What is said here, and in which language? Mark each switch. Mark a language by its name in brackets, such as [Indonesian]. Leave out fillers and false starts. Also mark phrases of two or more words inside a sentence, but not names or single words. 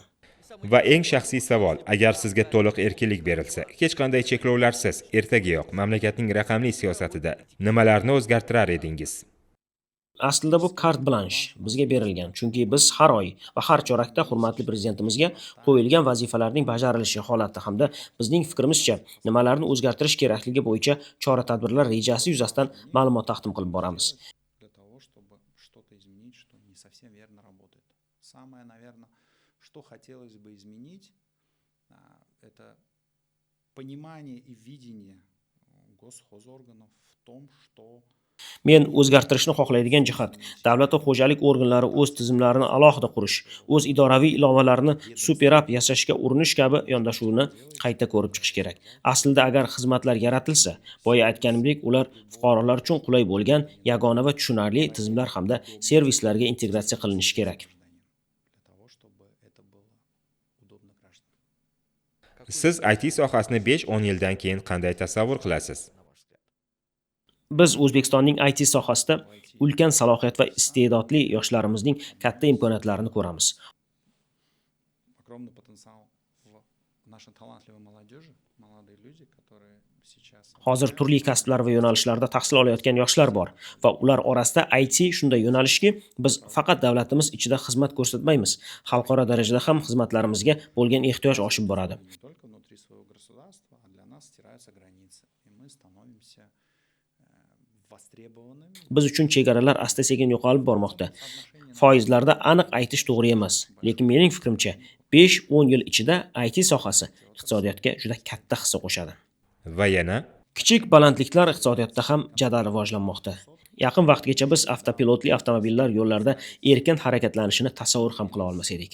[Uzbek] Va eng shaxsiy savol, agar sizga to'liq erkinlik berilsa, hech qanday cheklovlarsiz, ertagayoq mamlakatning raqamli siyosatida nimalarni o'zgartirar edingiz? Aslida bu kart blansh bizga berilgan, chunki biz har oy va har chorakda hurmatli prezidentimizga qo'yilgan vazifalarning bajarilishi holati hamda bizning fikrimizcha nimalarni o'zgartirish kerakligi bo'yicha chora-tadbirlar rejasi yuzasidan ma'lumot taqdim qilib boramiz. [Russian] Для того, чтобы что-то изменить, что не совсем верно работает. Самое, наверное, что хотелось бы изменить, это понимание и видение госхозорганов в том, что [Uzbek] Men o'zgartirishni xohlaydigan jihat davlat va xo'jalik organlari o'z tizimlarini alohida qurish, o'z idoraviy ilovalarini superab yasashga urinish kabi yondashuvni qayta ko'rib chiqish kerak. Aslida agar xizmatlar yaratilsa, boya aytganimdek, ular fuqarolar uchun qulay bo'lgan yagona va tushunarli tizimlar hamda servislarga integratsiya qilinishi kerak. [Russian] для того, чтобы это было удобно гражданам. [Uzbek] Siz IT sohasini 5-10 yildan keyin qanday tasavvur qilasiz? Biz O'zbekistonning IT sohasida ulkan salohiyat va iste'dodli yoshlarimizning katta imkoniyatlarini ko'ramiz. [Russian] Огромный потенциал в нашей талантливой молодежи, молодые люди, которые сейчас... [Uzbek] Hozir turli kasblar va yo'nalishlarda tahsil olayotgan yoshlar bor va ular orasida IT shunday yo'nalishki, biz faqat davlatimiz ichida xizmat ko'rsatmaymiz, xalqaro darajada ham xizmatlarimizga bo'lgan ehtiyoj oshib boradi. [Russian] Не только внутри своего государства, а для нас стираются границы, и мы становимся востребованными. [Uzbek] Biz uchun chegaralar asta-sekin yo'qolib bormoqda. Foizlarda aniq aytish to'g'ri emas, lekin mening fikrimcha 5-10 yil ichida IT sohasi iqtisodiyotga juda katta hissa qo'shadi. Va yana Kichik balandliklar iqtisodiyotda ham jadal rivojlanmoqda. Yaqin vaqtgacha biz avtopilotli avtomobillar yo'llarda erkin harakatlanishini tasavvur ham qila olmas edik.